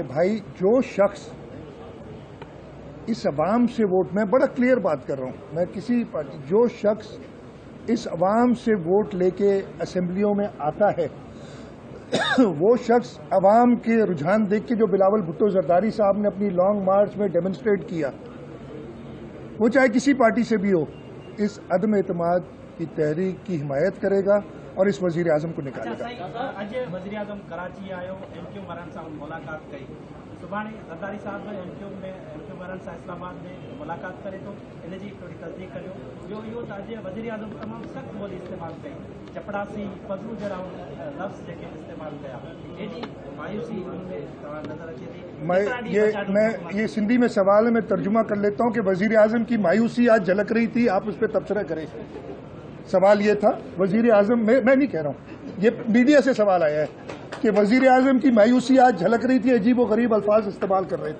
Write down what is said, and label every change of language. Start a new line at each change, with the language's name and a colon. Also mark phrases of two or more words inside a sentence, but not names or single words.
Urdu: بھائی جو شخص اس عوام سے ووٹ, میں بڑا کلیئر بات کر رہا ہوں, میں کسی پارٹی, جو شخص اس عوام سے ووٹ لے کے اسمبلیوں میں آتا ہے وہ شخص عوام کے رجحان دیکھ کے, جو بلاول بھٹو زرداری صاحب نے اپنی
English: long march
Urdu: میں ڈیمونسٹریٹ کیا, وہ چاہے کسی پارٹی سے بھی ہو, اس عدم اعتماد کی تحریک کی حمایت کرے گا اور اس وزیر اعظم کو نکالے گا.
Sindhi: اج وزیر اعظم کراچی آयो, एम क्यू मरान सां मुलाक़ात कई. सुभाणे ज़रदारी साहब एम क्यू मरान सां इस्लामाबाद में मुलाक़ात करे थो, इन जी थोरी तस्दीक करियो. ॿियो इहो त अॼु वज़ीर आज़म तमामु सख़्तु ॿोली इस्तेमालु कई, चपड़ासी फज़लू जहिड़ा लफ़्ज़ जेके इस्तेमालु कया, एॾी मायूसी उनमें तव्हां नज़र अचे थी.
Urdu: میں یہ سندھی میں سوال ہے، میں ترجمہ کر لیتا ہوں کہ وزیر اعظم کی مایوسی آج جھلک رہی تھی، آپ اس پر تبصرہ کریں. سوال یہ تھا وزیر اعظم، میں نہیں کہہ رہا ہوں، یہ میڈیا سے سوال آیا ہے کہ وزیر اعظم کی مایوسی آج جھلک رہی تھی، عجیب و غریب الفاظ استعمال کر رہے تھے.